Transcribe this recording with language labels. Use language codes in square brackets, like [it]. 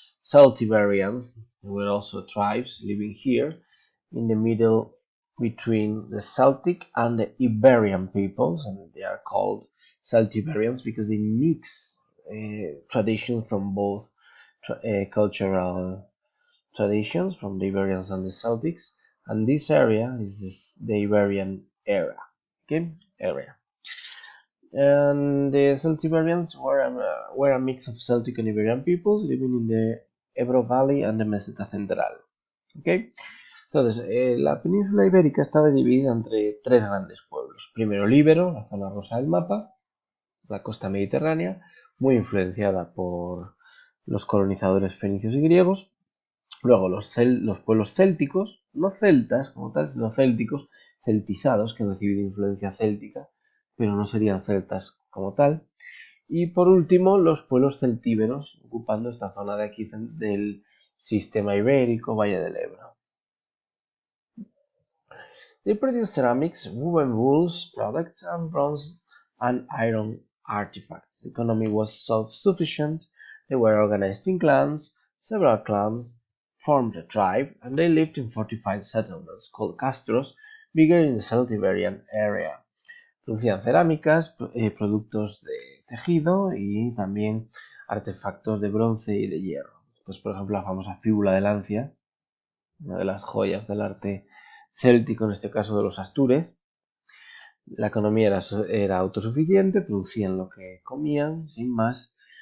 [en] Celtiberians were also tribes living here in the middle between the Celtic and the Iberian peoples, and they are called Celtiberians because they mix traditions from both cultural traditions from the Iberians and the Celtics, and this area is the Iberian area. And the Celtiberians were a mix of Celtic and Iberian peoples living in the Ebro Valley and the Meseta Central. ¿Okay? [es] Entonces, la península ibérica estaba dividida entre 3 grandes pueblos. Primero el Ibero, la zona rosa del mapa, la costa mediterránea, muy influenciada por los colonizadores fenicios y griegos. Luego los pueblos célticos, no celtas como tal, sino célticos, celtizados, que han recibido influencia céltica, pero no serían celtas como tal. Y por último, los pueblos celtíberos, ocupando esta zona de aquí del sistema ibérico, Valle del Ebro. [en] They produced ceramics, woven wools products, and bronze and iron artifacts. The economy was self-sufficient. They were organized in clans. Several clans formed a tribe, and they lived in fortified settlements called castros, bigger in the Celtiberian area. [es] Producían cerámicas, productos de tejido y también artefactos de bronce y de hierro. Esto es, por ejemplo, la famosa fíbula de Lancia, una de las joyas del arte céltico, en este caso de los Astures. La economía era autosuficiente, producían lo que comían, sin más.